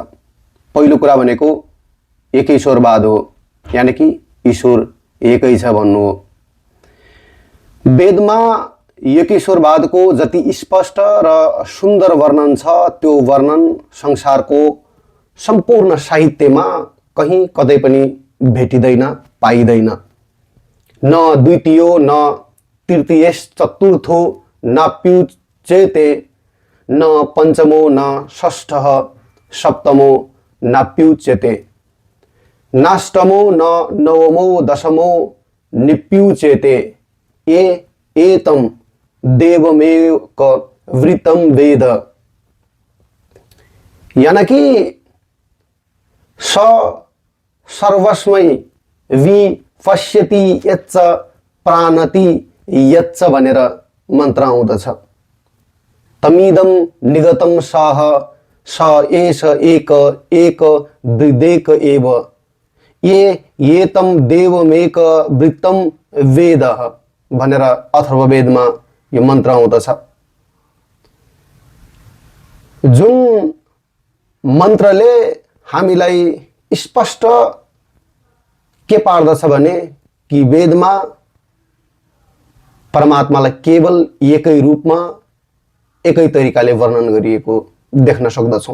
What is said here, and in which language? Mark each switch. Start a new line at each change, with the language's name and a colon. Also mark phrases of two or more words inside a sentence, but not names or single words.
Nepali: पहिलो कुरा भनेको एकेश्वरवाद हो, यानि कि ईश्वर एकै छ भन्नु हो। वेदमा एकेश्वरवादको जति स्पष्ट र सुन्दर वर्णन छ त्यो वर्णन संसारको सम्पूर्ण साहित्यमा कहीँ कतै पनि भेटिँदैन, पाइँदैन।
Sanskrit: न द्वितीयो न तृतीयश चतुर्थो न प्युच्यते, न पंचमो न षष्ठः सप्तमो न प्युच्यते, नाष्टमो न नवमो दशमो निप्युच्यते, ये एतं देवमेक वृत्तं वेद।
Nepali: यानी कि
Sanskrit: स सर्वस्मै विपश्यति यच्च प्राणति यच्च
Nepali: भनेर मन्त्र आउँदछ।
Sanskrit: तमिदं निगतं सह स एष एक एक वृदेक एव, ये एतं देवमेक वृत्तं वेद
Nepali: भनेर अथर्ववेदमा यो मन्त्र आउँदछ। जुन मन्त्रले हामीलाई स्पष्ट के पार्दछ भने कि वेदमा परमात्मालाई केवल एकै रूपमा एकै तरिकाले वर्णन गरिएको देख्न सक्दछौँ।